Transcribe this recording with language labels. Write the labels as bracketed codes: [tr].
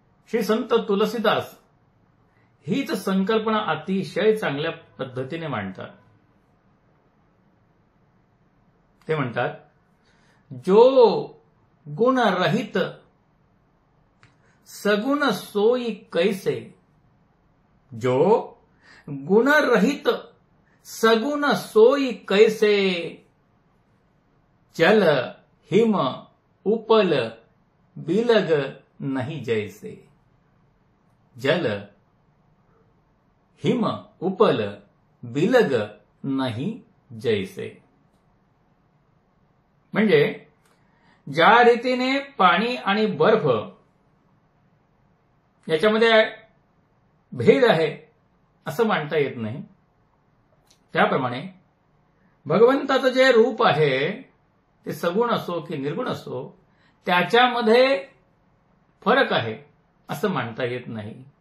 [mr] श्री संत तुलसीदास हीच संकल्पना अतिशय चांगल्या पद्धतीने मांडतात. ते म्हणतात, [awa] जो गुण रहित सगुण सोई कैसे. जो गुण रहित सगुण सोई कैसे. जल हिम उपल बिलग नहीं जैसे. जल हिम उपल बिलग नहीं जैसे. [mr] म्हणजे ज्या रीतीने पाणी आणि बर्फ याच्यामध्ये भेद आहे असं मांडता येत नाही, त्याप्रमाणे भगवंताचं जे रूप आहे ते सगुण असो की निर्गुण असो त्याच्यामध्ये फरक आहे असं मांडता येत नाही.